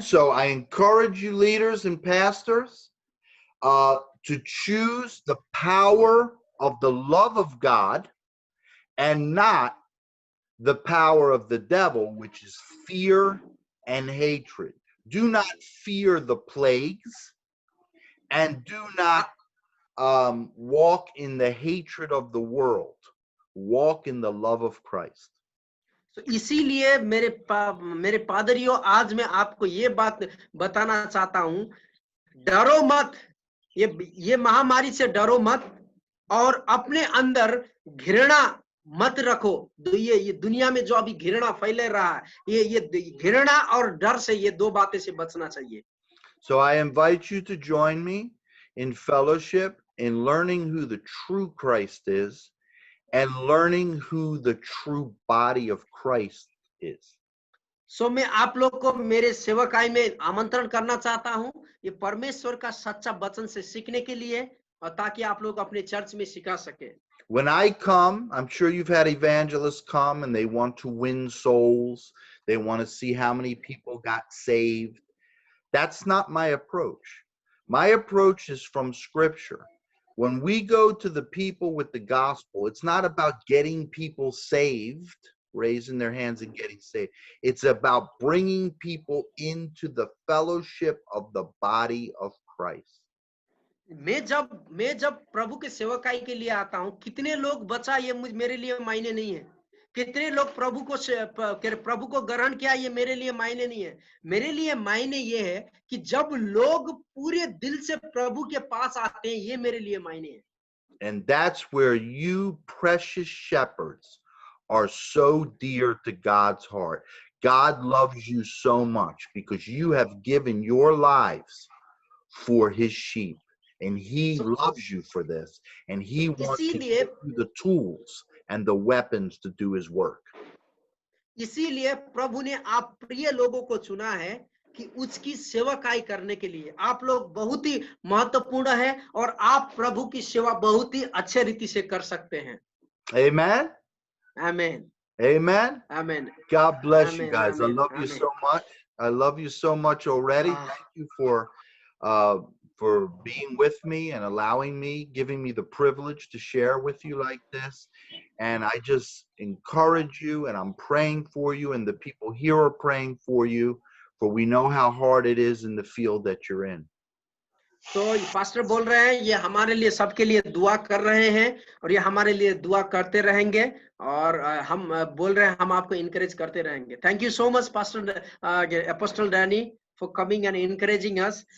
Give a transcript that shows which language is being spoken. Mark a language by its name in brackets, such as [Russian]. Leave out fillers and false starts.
[English] So I encourage you, leaders and pastors, to choose the power of the love of God and not the power of the devil, which is fear and hatred. Do not fear the plagues, and do not walk in the hatred of the world. Walk in the love of Christ. [Hindi] तो इसीलिए मेरे पादरियों, आज मैं आपको ये बात बताना चाहता हूं, डरो मत, ये महामारी से डरो मत और अपने अंदर घृणा मत रखो। ये दुनिया में जो अभी घृणा फैल रहा है, ये घृणा और डर से, ये दो बातें से बचना चाहिए। [English] So I invite you to join me in fellowship, in learning who the true Christ is, and learning who the true body of Christ is. [Hindi] सो मैं आप लोग को मेरे सेवकाई में आमंत्रण करना चाहता हूं, ये परमेश्वर का सच्चा वचन से सीखने के लिए, और ताकि आप लोग अपने चर्च में सिखा सके। [English] When I come, I'm sure you've had evangelists come and they want to win souls. They want to see how many people got saved. That's not my approach. My approach is from Scripture. When we go to the people with the gospel, it's not about getting people saved, raising their hands and getting saved. It's about bringing people into the fellowship of the body of Christ. [Hindi] मैं जब प्रभु के सेवकाई के लिए आता हूं, कितने लोग बचा ये मेरे लिए मायने नहीं है, कितने लोग प्रभु को ग्रहण किया ये मेरे लिए मायने नहीं है। मेरे लिए मायने ये है कि जब लोग पूरे दिल से प्रभु के पास आते हैं, ये मेरे लिए मायने है। [English] And that's where you precious shepherds are so dear to God's heart. God loves you so much because you have given your lives for his sheep. And he loves you for this. And he wants to give you the tools and the weapons to do his work. [Hindi] इसीलिए प्रभु ने आप प्रिय लोगों को चुना है कि उसकी सेवकाई करने के लिए। आप लोग बहुत ही महत्वपूर्ण है और आप प्रभु की सेवा बहुत ही अच्छे रीति से कर सकते हैं। [English] Amen. Amen. Amen. Amen. God bless Amen. you guys. Amen. I love you Amen. so much. I love you so much already. Thank you for being with me and allowing me, giving me the privilege to share with you like this. And I just encourage you, and I'm praying for you, and the people here are praying for you, for we know how hard it is in the field that you're in. [Hindi] तो pastor बोल रहे हैं ये हमारे लिए, सबके लिए दुआ कर रहे हैं और ये हमारे लिए दुआ करते रहेंगे और हम बोल रहे हैं हम आपको इनकरेज करते रहेंगे। [English] Thank you so much pastor apostle Danny for coming and encouraging us.